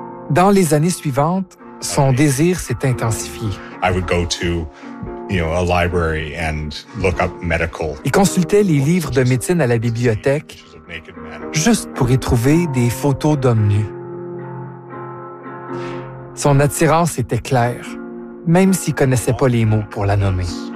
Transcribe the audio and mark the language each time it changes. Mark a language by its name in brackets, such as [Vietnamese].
[French] Dans les années suivantes, son désir s'est intensifié. [English] I would go to, a library and look up medical. [French] Il consultait les livres de médecine à la bibliothèque juste pour y trouver des photos d'hommes nus. Son attirance était claire, même s'il ne connaissait pas les mots pour la nommer.